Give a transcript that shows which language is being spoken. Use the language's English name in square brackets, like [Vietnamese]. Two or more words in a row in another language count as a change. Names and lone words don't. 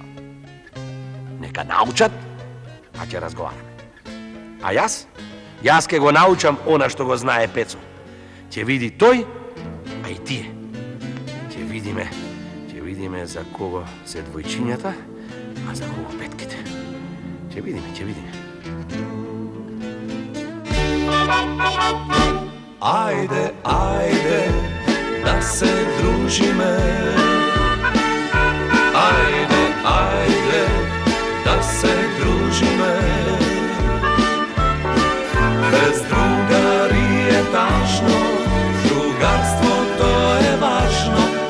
[Macedonian] Нека научат, а ќе разговараме. А јас ќе го научам она што го знае Пецо. Ќе види тој, а и тие. Ќе видиме за кого се двојчињата, а за кого петките. Ќе видиме. Ајде, да се дружиме. Ајде, да се дружиме. Без другари е тажно, другарство то е важно.